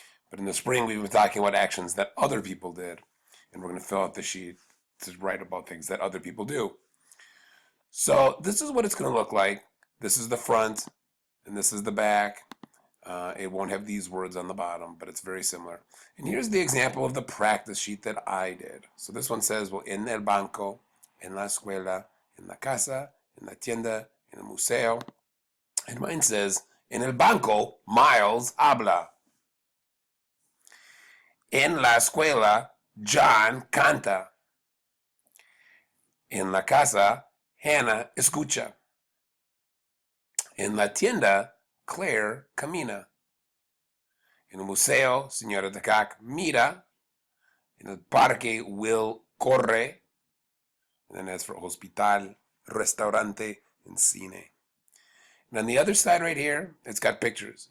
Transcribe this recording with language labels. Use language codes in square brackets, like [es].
[en] But in the spring we've been talking about actions that other people did. And we're going to fill out the sheet to write about things that other people do. So this is what it's going to look like. This is the front and this is the back. It won't have these words on the bottom, but it's very similar. And here's the example of the practice sheet that I did. So this one says, well, [es] en el banco, en la escuela, en la casa, en la tienda, en el museo. [en] And mine says, [es] en el banco, Miles habla. En la escuela, John canta. En la casa, Hannah escucha. En la tienda, Claire camina. En el museo, señora Takak mira. En el parque, Will corre. [en] And then as for hospital, restaurante, and cine. And on the other side right here, it's got pictures.